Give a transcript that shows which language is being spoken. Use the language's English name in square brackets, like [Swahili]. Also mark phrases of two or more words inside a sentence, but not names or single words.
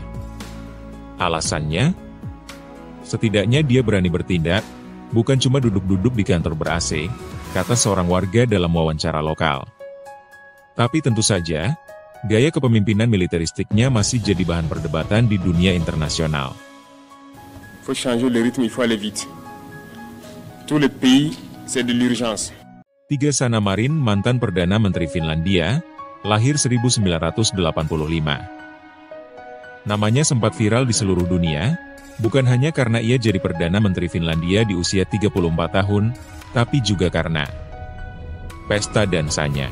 [Indonesian] Alasannya? Setidaknya dia berani bertindak, bukan cuma duduk-duduk di kantor ber-AC, kata seorang warga dalam wawancara lokal. Tapi tentu saja, gaya kepemimpinan militeristiknya masih jadi bahan perdebatan di dunia internasional. [French] Faut changer le rythme, il faut aller vite. Tous les pays, c'est de l'urgence. [Indonesian] 3. Sanna Marin, mantan Perdana Menteri Finlandia, lahir 1985. Namanya sempat viral di seluruh dunia, bukan hanya karena ia jadi Perdana Menteri Finlandia di usia 34 tahun, tapi juga karena pesta dansanya.